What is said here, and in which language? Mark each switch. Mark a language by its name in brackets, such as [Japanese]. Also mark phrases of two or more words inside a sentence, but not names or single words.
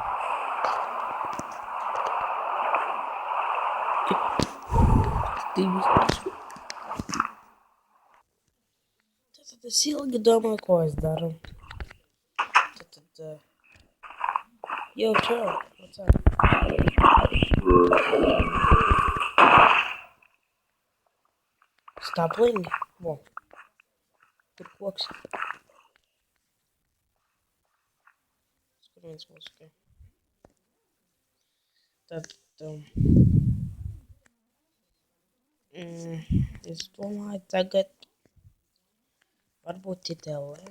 [Latvian] Tad es ilgi domāju, ko es daru. [English] Yo, čau, what's up? Stop playing. Wow. [Latvian] Tur koks. Skurviens mūzikai. Tad, es domāju tagad varbūt titelē.